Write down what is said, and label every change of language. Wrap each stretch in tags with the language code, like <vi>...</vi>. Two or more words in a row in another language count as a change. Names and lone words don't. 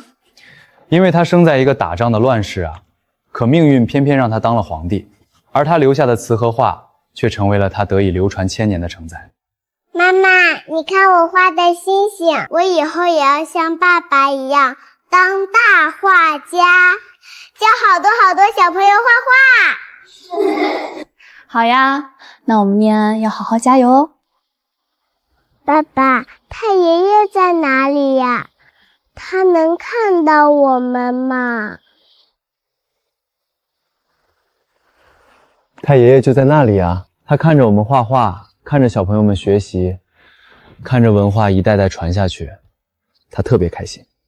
<zh>因為他生在一個打仗的亂世啊，可命運偏偏讓他當了皇帝，而他留下的詞和畫卻成為了他得以流傳千年的成載。媽媽，你看我畫的星星，我以後也要像爸爸一樣當大畫家，教好多好多小朋友畫畫。好呀，那我們念安要好好加油哦。爸爸，太爺爺在哪裡呀？他能看到我們嗎？太爺爺就在那裡啊，他看着我們畫畫，看着小朋友們學習，看着文化一代代傳下去，他特別開心。</zh>